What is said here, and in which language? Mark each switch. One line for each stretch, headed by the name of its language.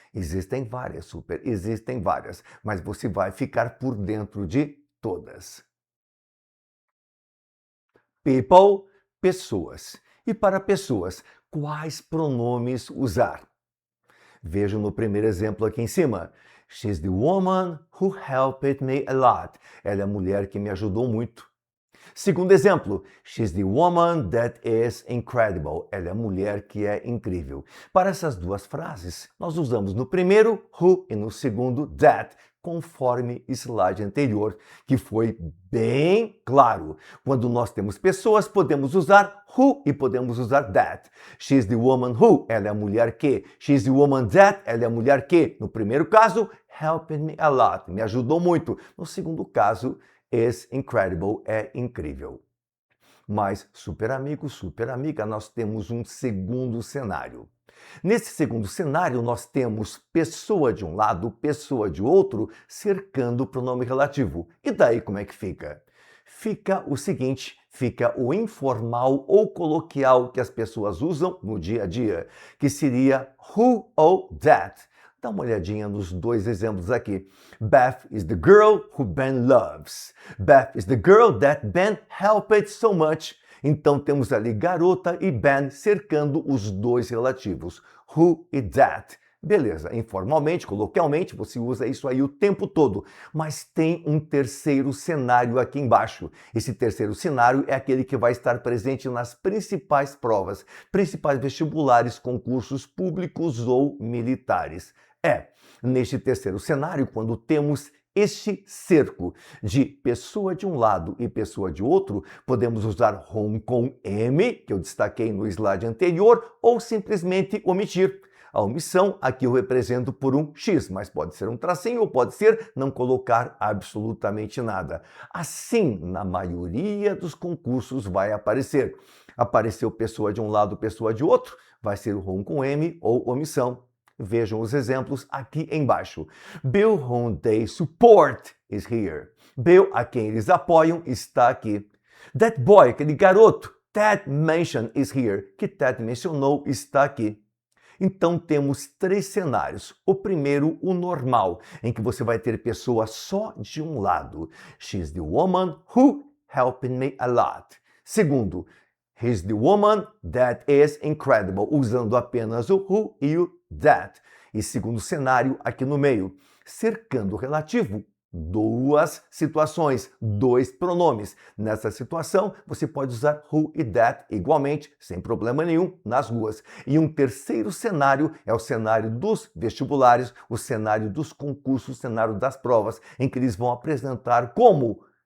Portuguese: Existem várias, super, existem várias, mas você vai ficar por dentro de todas. People, pessoas. E para pessoas, quais pronomes usar? Vejam no primeiro exemplo aqui em cima.
English: She's the woman who helped me a lot.
Portuguese: Ela é a mulher que me ajudou muito. Segundo exemplo,
English: she's the woman that is incredible.
Portuguese: Ela é a mulher que é incrível. Para essas duas frases, nós usamos no primeiro who e no segundo that, conforme slide anterior, que foi bem claro. Quando nós temos pessoas, podemos usar who e podemos usar that.
English: She's the woman who,
Portuguese: ela é a mulher que.
English: She's the woman that,
Portuguese: ela é a mulher que. No primeiro caso,
English: helped me a lot,
Portuguese: me ajudou muito. No segundo caso,
English: is incredible,
Portuguese: é incrível. Mas, super amigo, super amiga, nós temos um segundo cenário. Nesse segundo cenário, nós temos pessoa de um lado, pessoa de outro, cercando o pronome relativo. E daí como é que fica? Fica o seguinte, fica o informal ou coloquial que as pessoas usam no dia a dia, que seria who ou that. Dá uma olhadinha nos dois exemplos aqui.
English: Beth is the girl who Ben loves. Beth is the girl that Ben helped so much.
Portuguese: Então temos ali garota e Ben cercando os dois relativos, who e that. Beleza, informalmente, coloquialmente, você usa isso aí o tempo todo. Mas tem um terceiro cenário aqui embaixo. Esse terceiro cenário é aquele que vai estar presente nas principais provas, principais vestibulares, concursos públicos ou militares. Neste terceiro cenário, quando temos este cerco de pessoa de um lado e pessoa de outro, podemos usar whom com M, que eu destaquei no slide anterior, ou simplesmente omitir. A omissão aqui eu represento por um X, mas pode ser um tracinho ou pode ser não colocar absolutamente nada. Assim, na maioria dos concursos vai aparecer. Apareceu pessoa de um lado, pessoa de outro, vai ser o whom com M ou omissão. Vejam os exemplos aqui embaixo.
English: Bill, whom they support, is here.
Portuguese: Bill, a quem eles apoiam, está aqui.
English: That boy,
Portuguese: aquele garoto,
English: Ted mentioned, is here.
Portuguese: Que Ted mencionou, está aqui. Então temos três cenários. O primeiro, o normal, em que você vai ter pessoa só de um lado.
English: She's the woman who helped me a lot. Segundo, he's the woman that is incredible,
Portuguese: usando apenas o who e o that. E segundo cenário, aqui no meio, cercando o relativo, duas situações, dois pronomes. Nessa situação, você pode usar who e that igualmente, sem problema nenhum, nas ruas. E um terceiro cenário é o cenário dos vestibulares, o cenário dos concursos, o cenário das provas, em que eles vão apresentar como